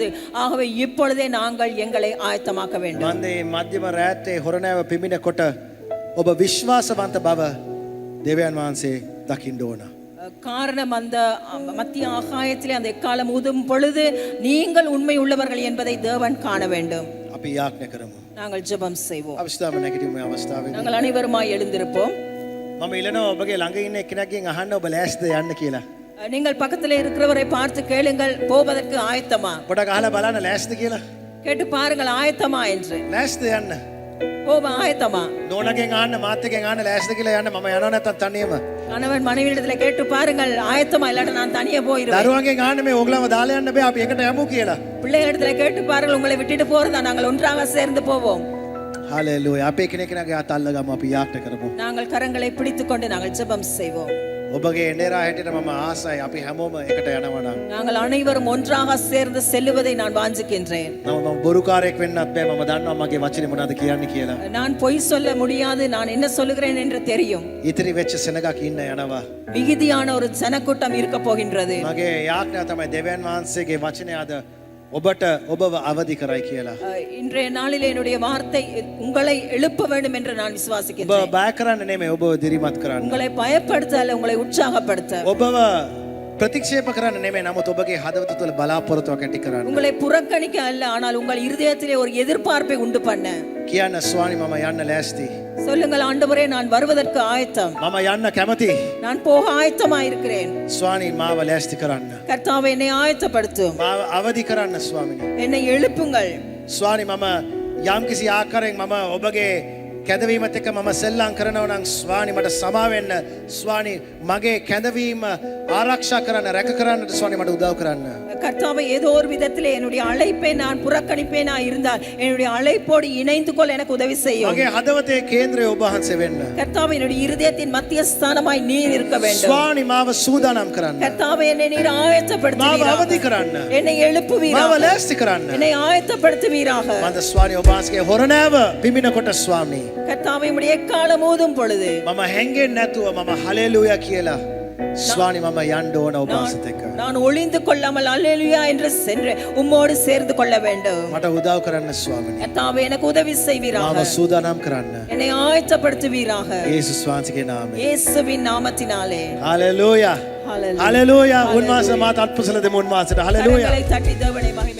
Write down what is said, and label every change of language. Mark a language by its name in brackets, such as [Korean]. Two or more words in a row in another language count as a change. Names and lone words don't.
[Tamil] ஆகவே இப்பொழுதே நாங்கள் எங்களை ஆயத்தமாக்க வேண்டும். [Sinhala] මන්දේ මධ්‍යම රාත්‍රියේ හොරණෑව පිමිනකොට ඔබ විශ්වාසවන්ත බව දෙවියන් වහන්සේ දකින්න ඕන. [Tamil] காரணம் அந்த மத்திய ஆகாயத்திலே அந்த எக்காலம் ஊதும் பொழுது நீங்கள் உண்மை உள்ளவர்கள் என்பதை தேவன் காண வேண்டும். [Sinhala] අපි යාඥා කරමු. [Tamil] நாங்கள் ஜெபம் செய்வோம். [Sinhala] අවස්ථාව නැගිටිමු මේ අවස්ථාවේ. [Tamil] நாங்கள் அனைவருமாய் எழுந்திருப்போம். [Sinhala] මම ඉල්ලනවා ඔබගේ ළඟ ඉන්න එක්කෙනෙක්ගෙන් අහන්න ඔබ ලෑස්තිද යන්න කියලා. [Tamil] நீங்கள் பக்கத்திலே இருக்கிறவரை பார்த்து கேளுங்கள், போவதற்கு ஆயத்தமா? [Sinhala] පොඩක් අහලා බලන්න ලෑස්තිද කියලා. [Tamil] கேட்டு பாருங்கள், ஆயத்தமா என்று. [Sinhala] ලෑස්තිද යන්න? [Tamil] போவ ஆயத்தமா? [Sinhala] නෝනගෙන් අහන්න, මාත් එක්කෙන් අහන්න ලෑස්තිද කියලා යන්න. මම යනවා නැත්තම් තනියම. [Tamil] கணவன் மனைவியிடத்துல கேட்டு பாருங்கள், ஆயத்தமா இல்லாட்ட நான் தனியே போயிடுவேன். [Sinhala] දරුවන්ගෙන් අහන්න මේ ඕගලම දාලා යන්න බෑ, අපි එකට යමු කියලා. [Tamil] பிள்ளைகளிடத்துல கேட்டு பாருங்கள், உங்களை விட்டுட்டு போறதா, நாங்கள் ஒன்றாக சேர்ந்து போவோம். [Sinhala] හලෙලූයා. අපේ කෙනෙක්ගෙනගේ අත අල්ලගමු, අපි යාඥා කරමු. [Tamil] நாங்கள் கரங்களை பிடித்துக்கொண்டு நாங்கள் ஜெபம் செய்வோம். [Sinhala] ඔබගේ එනේරා හැටියට මම ආසයි අපි හැමෝම එකට යනවා නම්. [Tamil] நாங்கள் அனைவரும் ஒன்றாக சேர்ந்து செல்லுவதை நான் வாஞ்சிக்கின்றேன். [Sinhala] මම බොරුකාරයෙක් වෙන්නත් බෑ. මම දන්නවා මගේ වචනේ මොනවද කියන්නේ කියලා. [Tamil] நான் பொய் சொல்ல முடியாது, நான் என்ன சொல்லுகிறேன் என்று தெரியும். [Sinhala] ඉතිරි වෙච්ච සෙනගක් ඉන්න යනවා. [Tamil] மிகுதியான ஒரு ஜனக்கூட்டம் இருக்க போகின்றது. [Sinhala] මගේ යාඥා තමයි දෙවියන් වහන්සේගේ වචනේ අද ඔබට ඔබව අවදි කරයි කියලා. [Tamil] இன்றைய நாளிலே என்னுடைய வார்த்தை உங்களை எழுப்ப வேண்டும் என்று நான் [Sinhala] ඔබ [Tamil] விசுவாசிக்கின்றேன். [Sinhala] බය කරන්න නෙමෙයි, ඔබව දිරිමත් කරන්න. [Tamil] உங்களை பயப்படுத்த அல்ல, உங்களை உற்சாகப்படுத்த. [Sinhala] ඔබව ප්‍රතික්ෂේප කරන්න නෙමෙයි නමුත් ඔබගේ හදවත තුළ බලාපොරොත්තුවක් ඇති කරන්න. [Tamil] உங்களை புறக்கணிக்க அல்ல, ஆனால் உங்கள் இருதயத்திலே ஒரு எதிர்பார்ப்பை உண்டு பண்ண. [Sinhala] කියන්න ස්වාමී මම යන්න ලෑස්ති. [Tamil] சொல்லுங்கள், ஆண்டவரே நான் வருவதற்கு ஆயத்தம், [Sinhala] මම යන්න කැමති. [Tamil] நான் போக ஆயத்தமா இருக்கிறேன். [Sinhala] ස්වාමී මාව ලෑස්ති කරන්න. [Tamil] கர்த்தாவே என்னை ஆயத்தப்படுத்தும், [Sinhala] මාව අවදි කරන්න ස්වාමිනේ. [Tamil] என்னை எழுப்புங்கள். [Sinhala] ස්වාමී මම යම්කිසි ආකාරයෙන් මම ඔබගේ කැදවීමත් එක්ක මම සෙල්ලම් කරනවා නම් ස්වාමී මට සමා වෙන්න. ස්වාමී මගේ කැදවීම ආරක්ෂා කරන්න, රැක කරන්නට ස්වාමී මට උදව් කරන්න. [Tamil] கர்த்தாவே ஏதோ ஒரு விதத்திலே என்னுடைய அழைப்பை நான் புறக்கணிப்பேனா இருந்தால் என்னுடைய அழைப்போடு இணைந்து கொள்ள எனக்கு உதவி செய்யும். [Sinhala] මගේ හදවතේ කේන්ද්‍රය ඔබ වහන්සේ වෙන්න. [Tamil] கர்த்தாவே என்னுடைய இருதயத்தின் மத்திய ஸ்தானமாய் நீர் இருக்க வேண்டும். [Sinhala] ස්වාමී මාව සූදානම් කරන්න. [Tamil] கர்த்தாவே என்னை நீர் [Sinhala] මාව [Tamil] ஆயத்தப்படுத்துவீராக, [Sinhala] අවදි කරන්න. [Tamil] என்னை எழுப்புவீராக, [Sinhala] මාව ලෑස්ති කරන්න. [Tamil] என்னை ஆயத்தப்படுத்துவீராக. [Sinhala] මන්ද ස්වාමී ඔබ වහන්සේගේ හොරණෑව පිමිනකොට ස්වාමී [Tamil] கர்த்தாவே உம்முடைய எக்காலம் ஊதும் பொழுது [Sinhala] මම හැංගෙන්නේ නැතුව මම හලෙලූයා කියලා ස්වාමී මම යන්න ඕන ඔබ වහන්සේත් එක්ක. [Tamil] நான் ஒளிந்து கொள்ளாமல் அல்லேலூயா என்று சென்று உம்மோடு சேர்ந்து கொள்ள வேண்டும். [Sinhala] මට උදව් කරන්න ස්වාමීනි. [Tamil] கர்த்தாவே எனக்கு உதவி செய்வீராக, [Sinhala] මාව සූදානම් කරන්න. [Tamil] என்னை ஆயத்தப்படுத்துவீராக. [Sinhala] යේසුස් වහන්සේගේ නාමයෙන්. [Tamil] இயேசுவின் நாமத்தினாலே. [Sinhala] හලෙලූයා. [Tamil] ஹalleluya. [Sinhala] හලෙලූයා. උන්වහන්සේ මාත අත්පුසල දෙමු උන්වහන්සේට. හලෙලූයා. [Tamil] கரங்களை தட்டி தேவனை